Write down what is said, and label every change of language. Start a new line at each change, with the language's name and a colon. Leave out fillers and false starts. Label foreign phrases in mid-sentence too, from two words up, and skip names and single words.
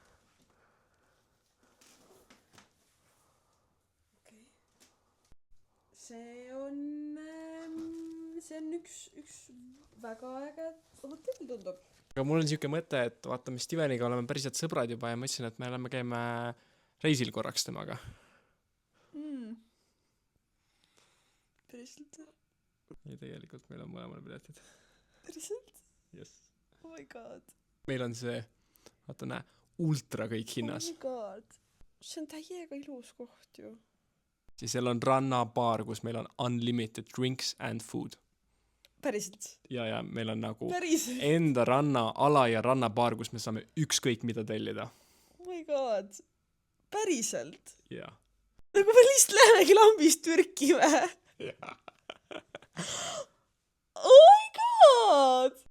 Estonian: See on üks väga äge hotell tundub. Aga mul on siuke mõte, et vaata, me Steveniga oleme päriselt sõbrad juba ja ma ütlesin, et me oleme käime reisil korraks temaga. Päriselt? Ja tegelikult meil on mõlemale piletid. Päriselt?
English: Yes. Oh my god.
Estonian: Meil on see, vaata näe, ultra kõik hinnas.
English: Oh my god.
Estonian: See on täiega ilus koht ju. Siis seal on rannabaar, kus meil on
English: unlimited drinks and food.
Estonian: Päriselt? Ja meil on nagu Päriselt? enda rannaala ja rannabaar, kus me saame ükskõik mida tellida.
English: Oh my god.
Estonian: Päriselt? Ja. Nagu me lihtsalt lähemegi lambist Türki või? Ja.
English: Oh my god!